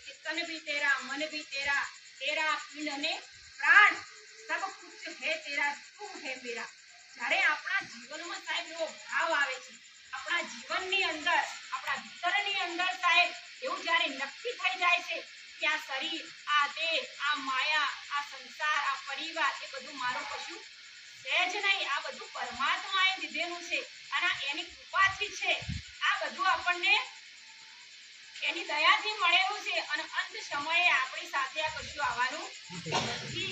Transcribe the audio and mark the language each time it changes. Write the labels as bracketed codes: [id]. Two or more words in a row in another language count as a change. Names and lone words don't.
[hi] तन भी तेरा मन भी तेरा तेरा पिंड ने प्राण सब कुछ है तेरा तू है मेरा। [gu] જ્યારે આપણા જીવનમાં સાહેબ એવો ભાવ આવે છે, આપણા જીવનની અંદર આપણા ભીતરની અંદર સાહેબ એવું જ્યારે નક્કી થઈ જાય છે કે આ શરીર, આ દેહ, આ માયા, આ સંસાર, આ પરિવાર એ બધું મારું કશું છે જ નહીં, આ બધું પરમાત્માએ દીધેલું છે અને એની કૃપાથી છે, આ બધું આપણને એની દયાથી મળેલું છે અને અંત સમયે આપણી સાથે આ કશું આવવાનું નથી।